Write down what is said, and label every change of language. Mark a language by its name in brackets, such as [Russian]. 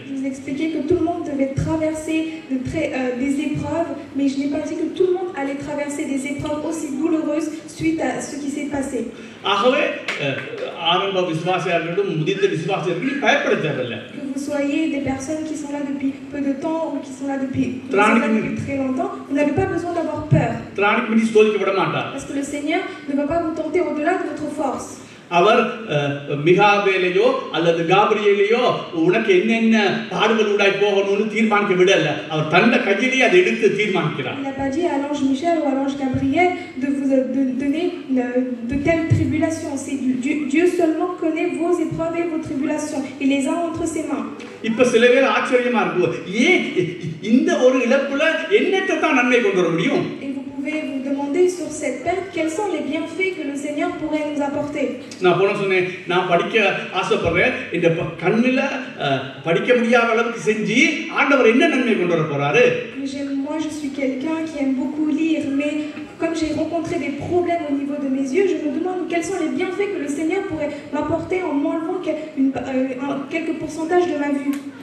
[French] Je vous ai expliqué que tout le monde devait traverser des épreuves, mais je n'ai pas dit que tout le monde allait traverser des épreuves aussi douloureuses suite à ce qui s'est passé. [Tamil] ஆகவே ஆரம்ப விசுவாசியார்களும் முதிர்ந்த விசுவாசியார்களும் பயப்பட தேவையில்லை. [French] Que vous soyez des personnes qui sont là depuis peu de temps ou qui sont là depuis très longtemps, vous n'avez pas besoin d'avoir peur. [Tamil] திராணிக்கு மிஞ்சி சோதிக்கப்பட மாட்டார். [French] Parce que le Seigneur ne va pas vous tenter au-delà de votre force. [Tamil] அவர் மிகாவேலையோ அல்லது காபிரியேலையோ உனக்கு என்னென்ன பாடுகள் உண்டாய் போகணும்னு தீர்மானிக்க விடல. அவர் தன்னை கையிலேயே அதை எடுத்து தீர்மானிக்கிறார். [French] Il n'a pas dit à l'ange Michel ou à l'ange Gabriel de vous donner de telles tribulations. C'est Dieu seulement connaît vos épreuves et vos tribulations. Il les a entre ses mains. [Tamil] இப்ப சில பேர் ஆச்சரியமா இருக்கும், ஏன் இந்த ஒரு இழப்புல என்னத்தை தான் நன்மை கொண்டு வர முடியும்? [French] Et vous pouvez vous demander sur cette perte quels sont les bienfaits que le Seigneur pourrait nous apporter. [Tamil] நான் போன சொன்னேன், நான் படிக்க ஆசைப்படுறேன், இந்த கண்ணுல படிக்க முடியாத அளவுக்கு செஞ்சு ஆண்டவர் என்ன நன்மை கொண்டு வர போறாரு? [French] Moi je suis quelqu'un qui aime beaucoup lire, mais comme j'ai rencontré des problèmes au niveau de mes yeux, je me demande quels sont les bienfaits que le Seigneur pourrait m'apporter en m'enlevant quelques pourcentages de ma vue.